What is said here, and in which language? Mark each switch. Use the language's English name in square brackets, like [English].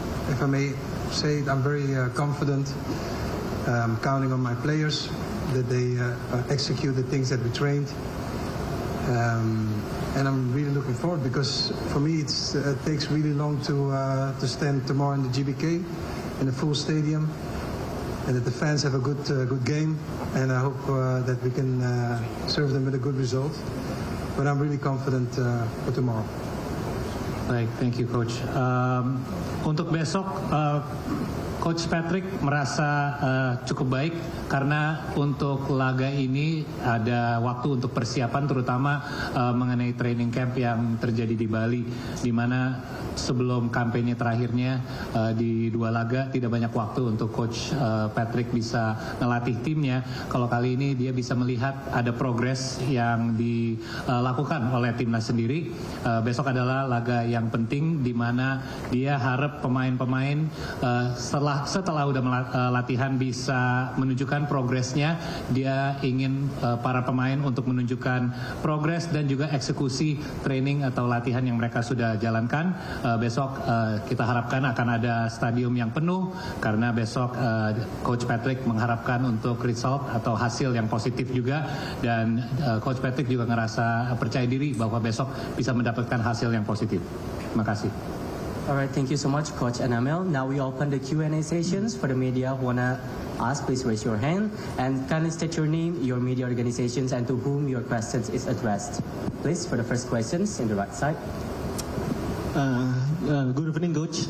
[English] If I may say, I'm very confident. Counting on my players that they execute the things that we trained, and I'm really looking forward because for me it takes really long to stand tomorrow in the GBK in a full stadium, and that the fans have a good game, and I hope that we can serve them with a good result. But I'm really confident for tomorrow. [Indonesian] Baik, [English] thank you coach. [Indonesian] Untuk besok. Coach Patrick merasa cukup baik karena untuk laga ini ada waktu untuk persiapan, terutama mengenai training camp yang terjadi di Bali, di mana sebelum kampanye terakhirnya di dua laga tidak banyak waktu untuk Coach Patrick bisa melatih timnya. Kalau kali ini dia bisa melihat ada progres yang dilakukan oleh timnas sendiri. Besok adalah laga yang penting di mana dia harap pemain-pemain setelah udah latihan bisa menunjukkan progresnya. Dia ingin para pemain untuk menunjukkan progres dan juga eksekusi training atau latihan yang mereka sudah jalankan. Besok kita harapkan akan ada stadium yang penuh karena besok Coach Patrick mengharapkan untuk result atau hasil yang positif juga, dan Coach Patrick juga ngerasa percaya diri bahwa besok bisa mendapatkan hasil yang positif. Terima kasih. [English] Alright, thank you so much, Coach and Emil. Now we open the Q&A sessions for the media who wanna ask. Please raise your hand and kindly state your name, your media organizations, and to whom your questions is addressed. Please, for the first questions in the right side. Good evening, Coach.